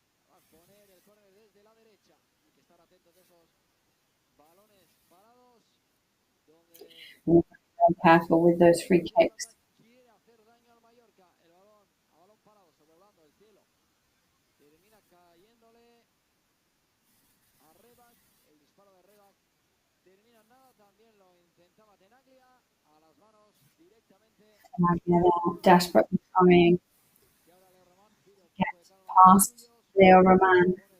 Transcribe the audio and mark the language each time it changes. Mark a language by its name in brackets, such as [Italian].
[Spanish] Va a poner el córner desde la derecha. Hay que estar atentos de esos balones parados. [English] Be careful with those free kicks. [Spanish] Quiere hacer daño al Mallorca. El balón, a balón parado, sobrevolando el cielo. Termina cayéndole a Rebac. El disparo de Rebac termina en nada. También lo intentaba Tenaglia. A las manos directamente. [English] Tenaglia there, desperately trying to get past Leo Roman.